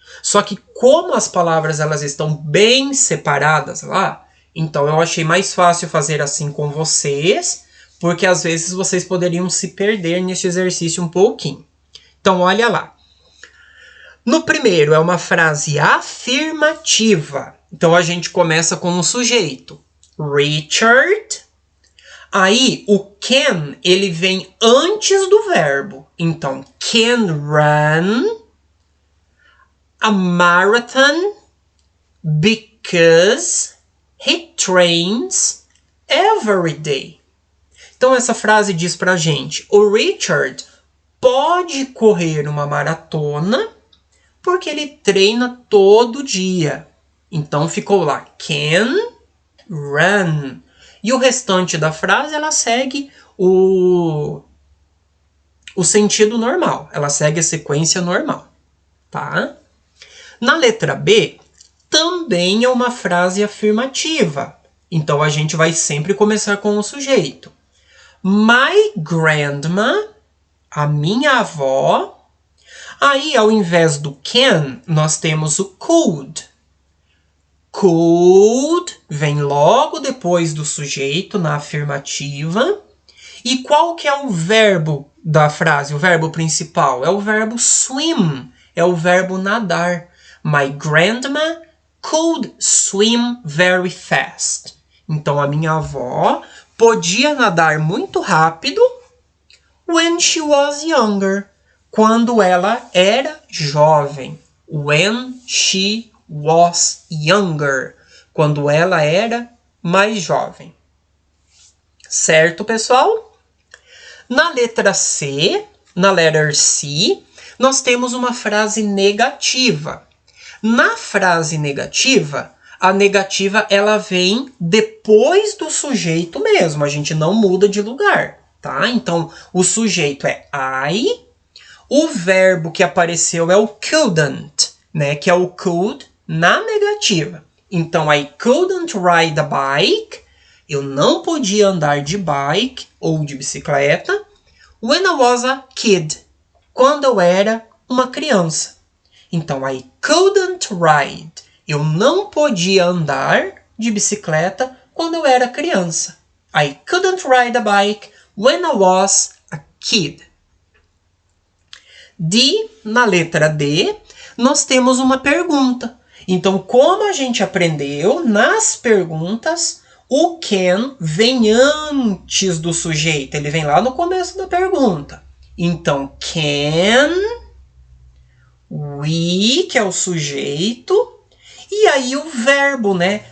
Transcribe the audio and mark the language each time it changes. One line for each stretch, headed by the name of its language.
Portuguese: Só que como as palavras elas estão bem separadas lá, então eu achei mais fácil fazer assim com vocês, porque às vezes vocês poderiam se perder nesse exercício um pouquinho. Então olha lá. No primeiro é uma frase afirmativa. Então a gente começa com o sujeito. Richard. Aí o can, ele vem antes do verbo. Então,
English: can run a marathon because he trains every day.
Portuguese: Então essa frase diz pra gente, o Richard pode correr uma maratona porque ele treina todo dia. Então ficou lá,
English: can run.
Portuguese: E o restante da frase, ela segue o sentido normal. Ela segue a sequência normal, tá? Na letra B, também é uma frase afirmativa. Então, a gente vai sempre começar com o sujeito.
English: My grandma,
Portuguese: a minha avó. Aí, ao invés do can, nós temos o could. Could vem logo depois do sujeito na afirmativa. E qual que é o verbo da frase, o verbo principal? É o verbo swim, é o verbo nadar.
English: My grandma could swim very fast.
Portuguese: Então, a minha avó podia nadar muito rápido
English: when she was younger.
Portuguese: Quando ela era jovem.
English: When she was younger.
Portuguese: Quando ela era mais jovem. Certo, pessoal? Na letra C, na
English: letter C,
Portuguese: nós temos uma frase negativa. Na frase negativa, a negativa ela vem depois do sujeito mesmo. A gente não muda de lugar, tá? Então, o sujeito é I. O verbo que apareceu é o couldn't, né? Que é o could na negativa. Então,
English: I couldn't ride a bike.
Portuguese: Eu não podia andar de bike ou de bicicleta.
English: When I was a kid.
Portuguese: Quando eu era uma criança. Então,
English: I couldn't ride.
Portuguese: Eu não podia andar de bicicleta quando eu era criança.
English: I couldn't ride a bike when I was a kid.
Portuguese: Na letra D, nós temos uma pergunta. Então, como a gente aprendeu, nas perguntas, o can vem antes do sujeito. Ele vem lá no começo da pergunta. Então,
English: can we,
Portuguese: que é o sujeito, e aí o verbo, né?